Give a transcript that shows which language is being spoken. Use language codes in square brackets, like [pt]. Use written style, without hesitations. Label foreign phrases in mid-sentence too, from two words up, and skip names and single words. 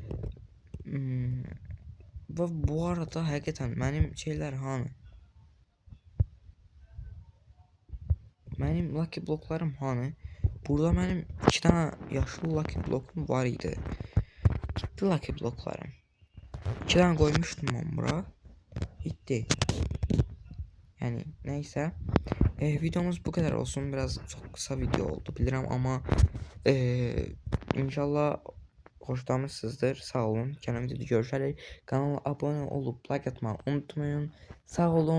[az] Və bu arada həqiqətən mənim şeylər hanı? Mənim [en] lucky bloklarım [az] hanı? Burada mənim 2 dənə yaşlı [en] lucky blokum [az] var idi. Gitti [en] lucky bloklarım. [az] 2 dənə qoymuşdum mən bura. [tr] Gitti. Yani neyse. Videomuz bu kadar olsun. Biraz çok kısa video oldu bilirim ama inşallah hoşlanmışsınızdır. [az] Sağ olun. [tr] Kendinize görüşerek kanala abone olup like atmayı unutmayın.